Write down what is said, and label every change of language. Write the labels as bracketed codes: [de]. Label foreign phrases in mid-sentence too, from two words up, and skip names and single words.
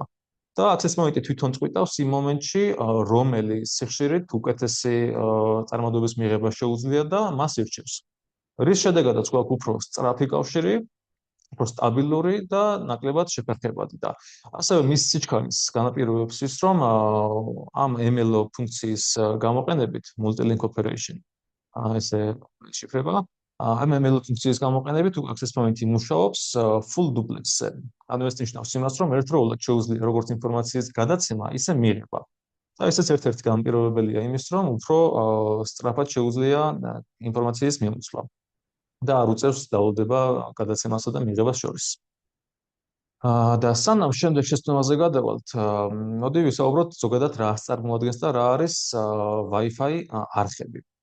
[ka] და access point-ი თვითონ წყვიტავს იმ მომენტში, რომელი სიხშირით უკეთესი წარმოდების მიღება შეუძლია და მას ირჩევს. რის შედეგადაც გვაქვს უფრო სწრაფი კავშირი, უფრო სტაბილური და ნაკლებად შეფერხებადი და ასევე მის სიჩქარის განაპირობებს ის, რომ ამ MLO ფუნქციის გამოყენებით [en] multi-link operation [ka] ესე შიფრება. ამ MLO ფუნქციის გამოყენებით access point-ი მუშაობს [en] full duplex- [ka] ზე. ანუ ეს ნიშნავს იმას, რომ ერთდროულად შეუძლია როგორც ინფორმაციის გადაცემა, ისე მიღება. და ესეც ერთ-ერთი განპირობებელია იმის, რომ უფრო სწრაფად შეუძლია ინფორმაციის მიმოწვლა და არ უწევს დაავადება გადაცემასა და მიღებას შორის. და სანამ შემდეგ შეცდომაზე გადავალთ, მოდი ვისაუბროთ ზოგადად რა წარმოადგენს და რა არის Wi-Fi არხები.